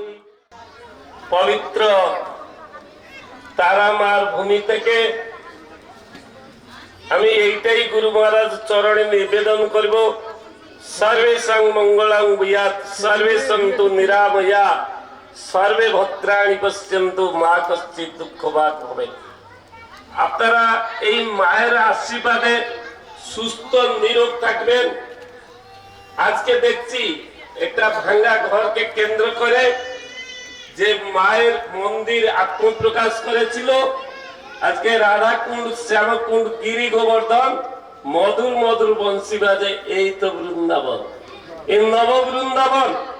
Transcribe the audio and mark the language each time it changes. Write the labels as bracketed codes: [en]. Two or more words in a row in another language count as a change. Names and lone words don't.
[bn] পবিত্র তারামার ভূমি থেকে আমি এইটাই গুরু মহারাজ চরণে নিবেদন করব, [sa] सर्वेषां मंगलं भूयात् सर्वे सन्तु निरामया सर्वे भद्राणि पश्यन्तु मा कश्चित् दुःखभाग् भवेत्। [bn] আপনারা এই মায়ের আশীর্বাদে সুস্থ নিরোগ থাকবেন। আজকে দেখছি একটা ভাঙা ঘরকে কেন্দ্র করে যে মায়ের মন্দির আত্মপ্রকাশ করেছিল, আজকে রাধাকুণ্ড, শ্যামকুণ্ড, গিরি গোবর্ধন মধুর মধুর বংশী বাজে, এই তো বৃন্দাবন, এই নব বৃন্দাবন।